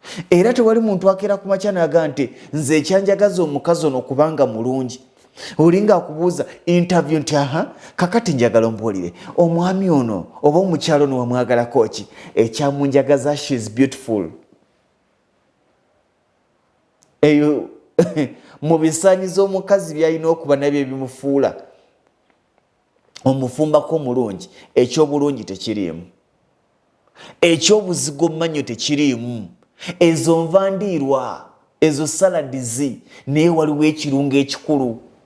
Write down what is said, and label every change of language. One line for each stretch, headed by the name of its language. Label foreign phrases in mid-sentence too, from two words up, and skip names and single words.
Ganda: Era tewali muntu akeera ku makya n'aga nti, "Nze ekyanjagaza omukazi ono kubanga mulungi." Oli ng'akubuuza interview nti, "Aha, kakati njagala ombuulire, omwami ono oba omukyalo ono wamwagalako ki?" Ekyamunjagaza,
English: "She is beautiful."
Ganda: Eyo, mu bisaanyizo omukazi by'alina okuba nabyo ebimufuula omufumbako omulungi, eky'obulungi tekiriimu. Eky'obuzigo mmannyo tekiriimu. Ezo nva ndiirwa, ezo saladi zi, naye waliwo ekirungo ekikulu.